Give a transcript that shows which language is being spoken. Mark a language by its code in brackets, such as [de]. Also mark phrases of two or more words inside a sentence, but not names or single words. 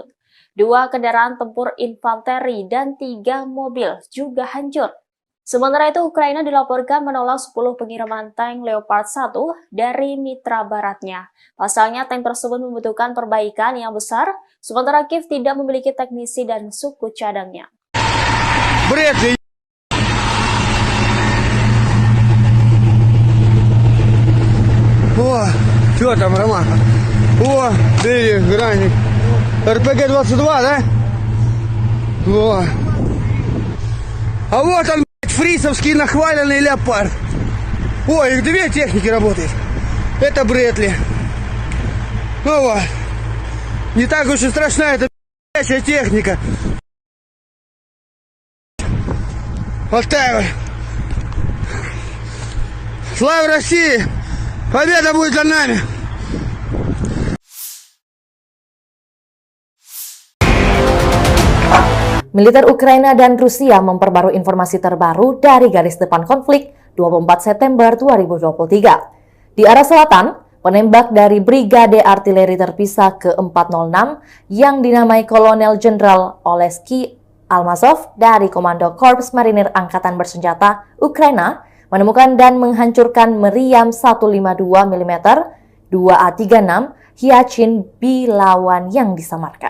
[id] 2 kendaraan tempur infanteri dan 3 mobil juga hancur. Sementara itu, Ukraina dilaporkan menolak 10 pengiriman tank Leopard 1 dari mitra baratnya. Pasalnya, tank tersebut membutuhkan perbaikan yang besar, sementara Kiev tidak memiliki teknisi dan suku cadangnya. [ru] О, что там, Роман? О, ты граник. РПГ-22, да? О. А вот он, блядь, фрисовский нахваленный Леопард. Ой, их 2 техники работает. Это Бретли. Ну вот. Не так уж и страшна эта блядь, техника. Вот так вот. Слава России! Победа будет за нами! [id] Militer Ukraina dan Rusia memperbarui informasi terbaru dari garis depan konflik 24 September 2023. Di arah selatan, penembak dari Brigade Artileri Terpisah ke-406 yang dinamai Kolonel Jenderal Oleksiy Almazov dari Komando Korps Marinir Angkatan Bersenjata Ukraina menemukan dan menghancurkan meriam 152 mm 2A36 Hyachin B-Lawan yang disamarkan.